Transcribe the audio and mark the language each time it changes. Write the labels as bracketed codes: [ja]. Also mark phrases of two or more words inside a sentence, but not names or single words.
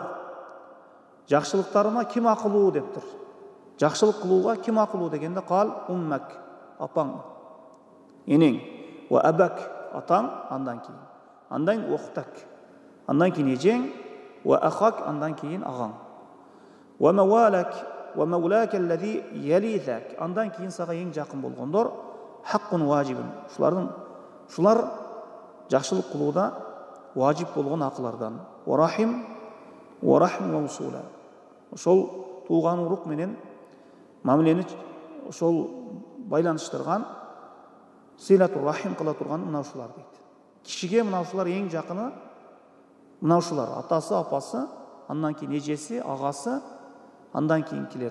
[ky] Жакшылыктарыма ким акылуу дептир. Жакшылык кылууга ким акылуу дегенде [ar] قال أمك, [ky] апаң, энең, [ar] وأباك, [ky] атаң, андан кийин. Андан ухтак, андан кийин эжең, [ar] وأخاك, [ky] андан кийин агаң. [ar] ومواليك، ومولاك الذي يليك, [ky] андан кийин сага эң жакын болгондор [ar] حق واجب. [ky] Шулар жакшылык кылууда важип болгон акылардан. [ar] ورحم، ورحم وصلة. [ky] Ошол тууган урук менен мамилени ошол байланыштырган [ar] صلة الرحم [ky] кыла турган мына ушулар дейт. Кишиге мына ушулар эң жакыны, мына ушулар атасы, апасы, андан кийин эжеси, агасы, андан кийинкилер.